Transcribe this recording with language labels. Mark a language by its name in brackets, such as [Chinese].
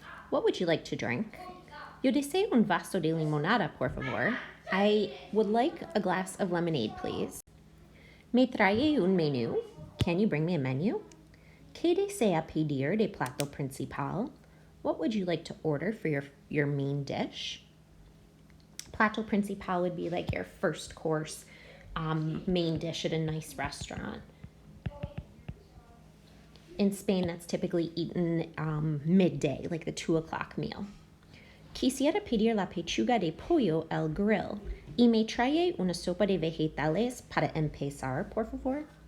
[English] What would you like to drink? [Spanish] Yo deseo un vaso de limonada, por favor. [English] I would like a glass of lemonade, please. [Spanish] Me trae un menú. [English] Can you bring me a menu? [Spanish] ¿Qué desea pedir de plato principal? [English] What would you like to order for your main dish? Plato principal would be like your first course main dish at a nice restaurant. In Spain, that's typically eaten midday, like the 2 o'clock meal. [Spanish] Quisiera pedir la pechuga de pollo al grill y me trae una sopa de vegetales para empezar, por favor.